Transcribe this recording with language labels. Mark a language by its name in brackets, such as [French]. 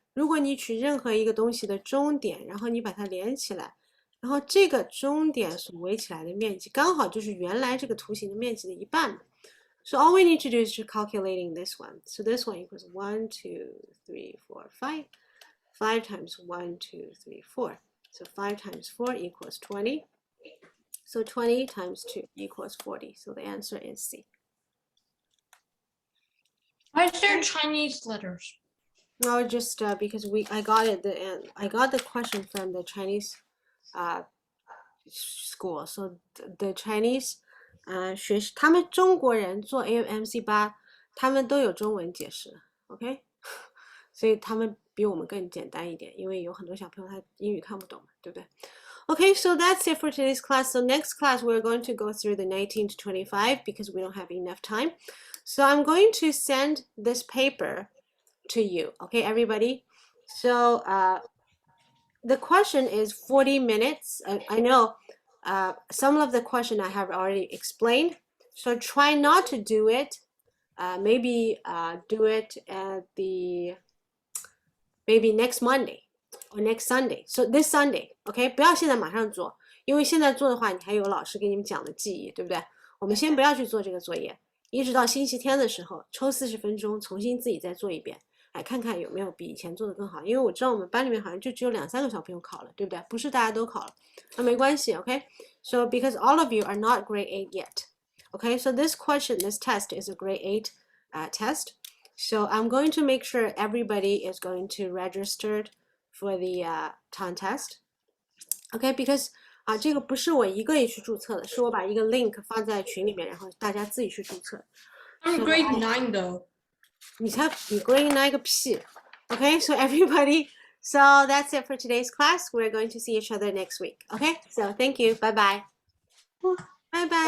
[Chinese] 如果你取任何一个东西的中点，然后你把它连起来，然后这个中点所围起来的面积刚好就是原来这个图形的面积的一半。 [English] So all we need to do is to calculating this one. So this one equals 1, 2, 3, 4, 5. 5 times 1, 2, 3, 4. So 5 times 4 equals 20. So 20 times 2 equals 40. So the answer is C. Why is there Chinese letters? No, just because I got it I got the question from the Chinese school. So the Chinese [Chinese] 他们中国人做 AMC8，他们都有中文解释 ，OK？所以他们比我们更简单一点，因为有很多小朋友他英语看不懂嘛，对不对？ [English] Okay, so that's it for today's class. So next class, we're going to go through the 19 to 25 because we don't have enough time. So I'm going to send this paper to you. Okay, everybody? So the question is 40 minutes. I know some of the question I have already explained. So try not to do it. Maybe do it at maybe next Monday. Or next Sunday, so this Sunday, [Chinese] OK， 不要现在马上做，因为现在做的话，你还有老师给你们讲的记忆，对不对？我们先不要去做这个作业，一直到星期天的时候，抽40分钟，重新自己再做一遍，哎，看看有没有比以前做的更好。因为我知道我们班里面好像就只有2、3个小朋友考了，对不对？不是大家都考了，那没关系 ，OK。 [English] So because all of you are not grade 8 yet, [Chinese] OK. [English] So this question, this test is a grade 8 test. So I'm going to make sure everybody is going to register for the time test, okay? [Chinese] Because 这个不是我一个人去注册的，是我把一个 link 放在群里面，然后大家自己去注册。 [English] I'm grade 9 though. [Chinese] 你 grade 9个屁 [English] ，okay? So everybody, so that's it for today's class. We're going to see each other next week, okay? So thank you, bye bye. Bye bye.